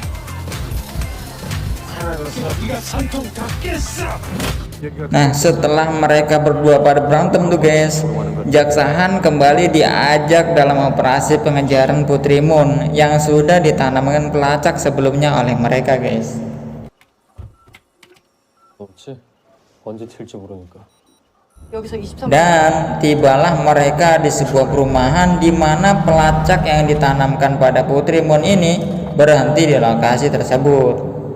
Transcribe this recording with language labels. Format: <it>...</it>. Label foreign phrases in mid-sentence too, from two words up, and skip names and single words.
<ko>사라졌어. 네가 산통 다 깼어.</ko> <id>Nah, setelah mereka berdua pada berantem tuh guys, Jaksa Han kembali diajak dalam operasi pengejaran Putri Moon yang sudah ditanamkan pelacak sebelumnya oleh mereka guys.</id> <ko>없지? 언제 튈지 모르니까.</ko> <id>Dan tibalah mereka di sebuah perumahan di mana pelacak yang ditanamkan pada Putri Moon ini berhenti di lokasi tersebut.</id>